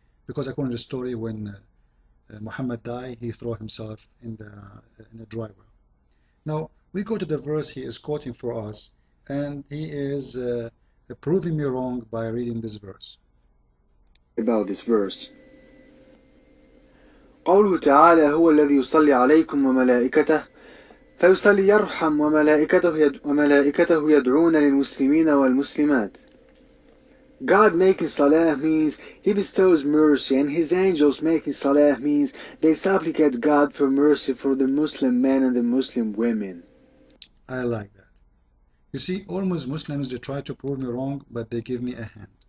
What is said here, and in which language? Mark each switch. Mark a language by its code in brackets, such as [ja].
[en] Because according to the story, when Muhammad died, he threw himself in a dry well. Now we go to the verse he is quoting for us, and he is proving me wrong by reading this verse. About this verse. [ar] قوله تعالى هو الذي يصلي عليكم وملائكته فيصلي يرحم وملائكته يدعون للمسلمين والمسلمات. [en] God making salah means He bestows mercy, and His angels making salah means they supplicate God for mercy for the Muslim men and the Muslim women. I like that. You see, almost Muslims, they try to prove me wrong, but they give me a hand.